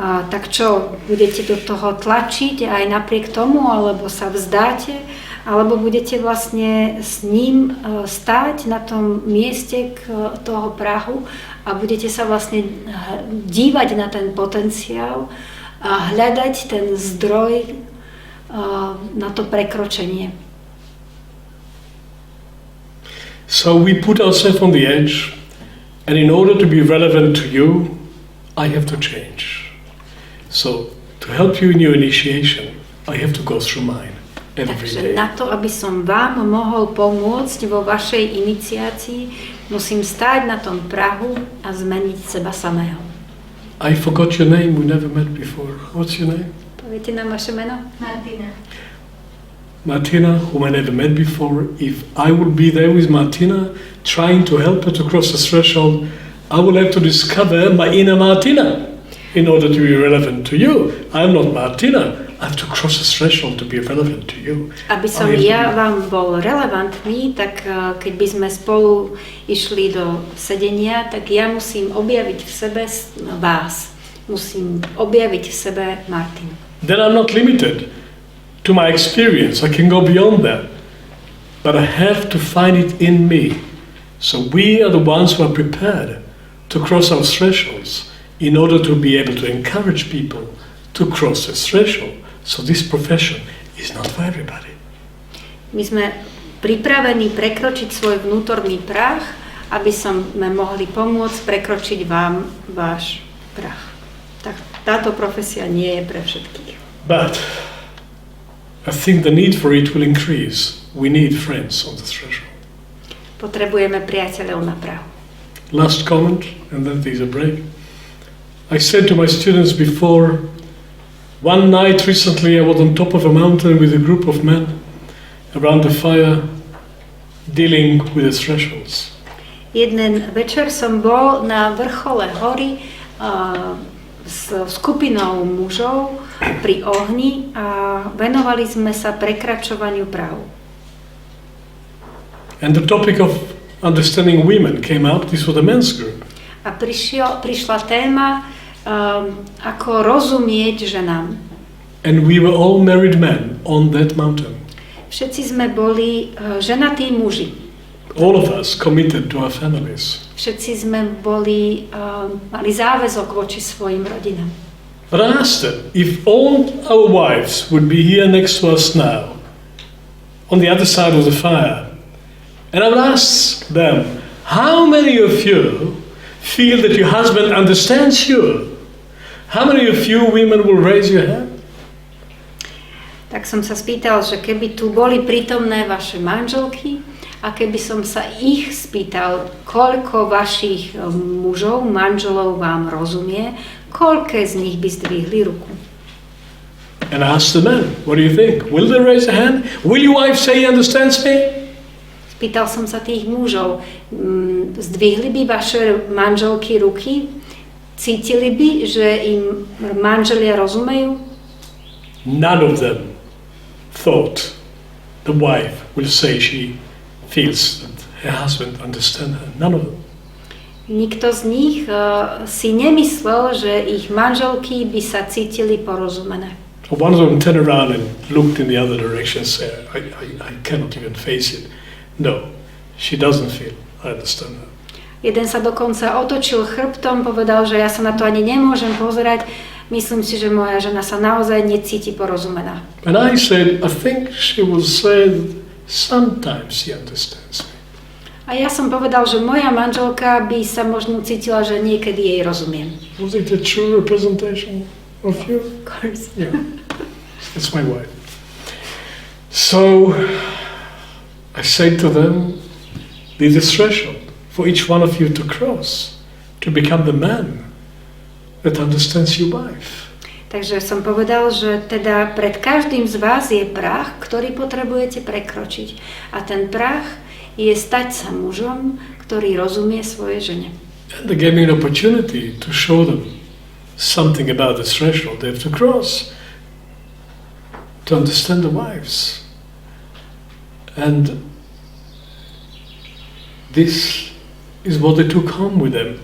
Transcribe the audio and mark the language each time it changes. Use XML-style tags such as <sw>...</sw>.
<sk>tak čo, budete do toho tlačiť aj napriek tomu, alebo sa vzdáte, alebo budete vlastne s ním stáť na tom mieste toho prahu a budete sa vlastne dívať na ten potenciál a hľadať ten zdroj na to prekročenie.</sk> <en>So we put ourselves on the edge, and in order to be relevant to you, I have to change. So to help you in your initiation, I have to go through mine every</en> <sk>Takže</sk> <en>day.</en> <sk>na to, aby som vám mohol pomôcť vo vašej iniciácii, musím stáť na tom prahu a zmeniť seba samého.</sk> <en>I forgot your name, we never met before. What's your name?</en> <sk>Poviete nám vaše meno? Martina.</sk> <en>Martina, whom I never met before. If I will be there with Martina, trying to help her to cross the threshold, I will have to discover my inner Martina in order to be relevant to you. I'm not Martina. I have to cross the threshold to be relevant to you.</en> <sk>Aby som ja vám bol relevantný, tak keď by sme spolu išli do sedenia, tak ja musím objaviť v sebe vás. Musím objaviť v sebe Martinu.</sk> <en>Then I'm not limited to my experience. I can go beyond that. But I have to find it in me. So we are the ones who are prepared to cross our thresholds in order to be able to encourage people to cross the threshold. So this profession is not for everybody.</en> <sk>My sme pripravení prekročiť svoj vnútorný prach, aby sme mohli pomôcť prekročiť vám váš prach. Tak táto profesia nie je pre všetkých.</sk> <en>But I think the need for it will increase. We need friends on the threshold.</en> <sk>Potrebujeme priateľov na prahu.</sk> <en>Last comment, and then there's a break. I said to my students before, one night recently I was on top of a mountain with a group of men around the fire dealing with the thresholds.</en> <sk>Jeden večer som bol na vrchole hory s skupinou mužov pri ohni a venovali sme sa prekračovaniu práv.</sk> <en>And the topic of understanding women came up. This was the men's group.</en> <sk>A prišla téma, ako rozumieť ženám.</sk> <en>And we were all married men on that mountain.</en> <sk>Všetci sme boli ženatí muži.</sk> <en>All of us committed to our families.</en> <sk>Všetci sme mali záväzok voči svojim rodinám.</sk> <en>But I asked them, if all our wives would be here next to us now, on the other side of the fire, and I would ask them, how many of you feel that your husband understands you? How many of you women will raise your hand?</en> <sk>Tak som sa spýtal, že keby tu boli prítomné vaše manželky a keby som sa ich spýtal, koľko vašich mužov, manželov vám rozumie, koľké z nich by zdvihli ruku.</sk> <en>And I asked the men, what do you think? Will they raise a hand? Will your wife say he understands me?</en> <sk>Spýtal som sa tých mužov, zdvihli by vaše manželky ruky? Cítili by, že im manželia rozumejú?</sk> <en>None of them thought the wife will say she feels that her husband understands her. None of them.</en> <sk>Nikto z nich si nemyslel, že ich manželky by sa cítili porozumené.</sk> <en>One of them turned around and looked in the other direction and said, I cannot even face it. No, she doesn't feel. I understand her.</en> <sk>Jeden sa dokonca otočil chrbtom, povedal, že ja sa na to ani nemôžem pozerať. Myslím si, že moja žena sa naozaj necíti porozumená.</sk> <en>And I said, I think she will say sometimes she understands me.</en> <sk>A ja som povedal, že moja manželka by sa možno cítila, že niekedy jej rozumiem.</sk> <en>Was it a true representation of you? Of course. Yeah. That's my wife. So I said to them, there's a threshold for each one of you to cross, to become the man that understands your wife.</en> <sk>Takže som povedal, že teda pred každým z vás je prach, ktorý potrebujete prekročiť. A ten prach je stať sa mužom, ktorý rozumie svojej žene.</sk> <en>And they gave me an opportunity to show them something about the threshold they have to cross to understand the wives. And this is what they took home with them.</en>